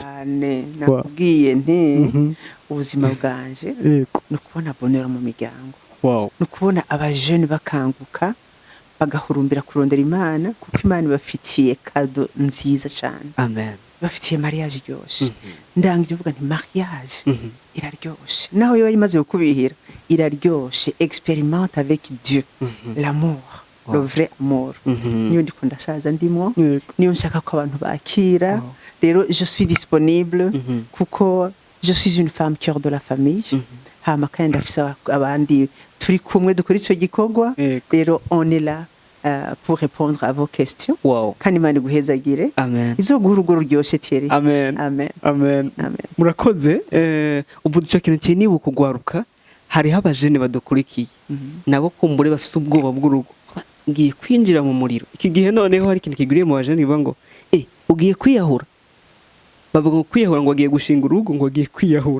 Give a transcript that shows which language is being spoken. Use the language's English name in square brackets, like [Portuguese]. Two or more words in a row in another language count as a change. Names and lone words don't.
[Rundi] Nakubwiye nti ubuzima bwanje no kubona bonheur mu miryango, no kubona abajeune bakanguka bagahurumbira kurondera Imana, kuko Imana ibafitiye kado nziza cyane. Amen. Bafitiye mariage ryose. Ndangiye uvuga nti mariage iraryoshe, naho yo imaze gukubihira iraryoshe. [French] Expérimente avec Dieu l'amour, le vrai amour. [Rundi] Niyo ndiko ndasaza ndimo, niyo nshaka ko abantu bakira. [French] Rero je suis disponible, kuko je suis une femme cœur de la famille. [Rundi] Hama kandi ndafisa abandi turi kumwe dukora icyo gikorwa. [French] Rero on est là pour répondre à vos questions. [Rundi] Kandi Imana iguhezagire. Amen. Izoguha urugo ruryoshe Thierry. Amen. Murakoze. Ubu icyo kintu kiri niba kugwaruka, hariho abajene badukurikiye nabo kumbure bafise ubwoba bw'urugo, ngiye kwinjira mu muriro. Iki gihe noneho hari ikintu kiguriye mu bajene bivuga ngo ugiye kwiyahura, bavuga ngo kwiyahura ngo agiye gushinga urugo, ngo agiye kwiyahura.